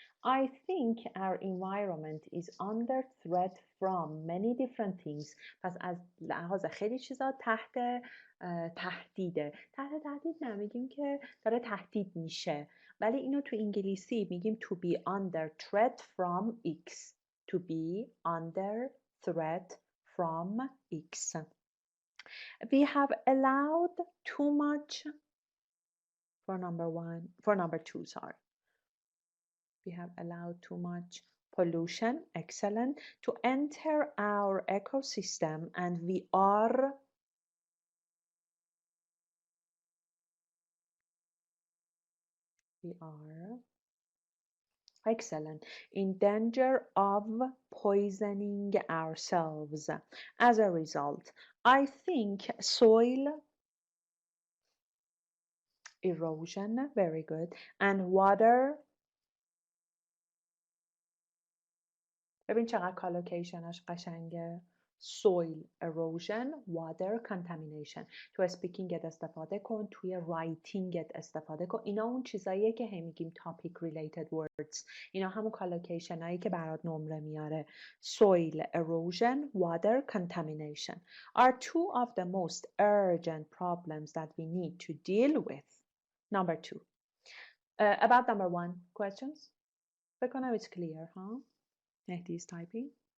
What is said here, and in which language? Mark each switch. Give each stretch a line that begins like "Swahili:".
English: I think our environment is under threat from many different things.
Persian: پس از لحاظ خیلی چیزا تحت تهدیده. تحت تهدید نمیگیم که داره تهدید میشه، ولی اینو تو انگلیسی میگیم
English: to be under threat from X. To be under threat from X. We have allowed too much for number 2, sorry. We have allowed too much pollution, excellent, to enter our ecosystem, and we are excellent, in danger of poisoning ourselves. As a result, I think soil erosion, very good. And water.
Persian: ببین چقدر کالوکیشنش قشنگه.
English: soil erosion, water contamination.
Persian: تو اسپیکینگت استفاده کن، توی رایتینگت استفاده کن. اینا اون چیزاییه که هم میگیم
English: topic related words.
Persian: اینا همون کالوکیشن هایی که برات نمره میاره.
English: soil erosion, water contamination are two of the most urgent problems that we need to deal with. Number 2. About number 1, questions?
Persian: بکنم
English: it's clear, huh? Mehdi is typing.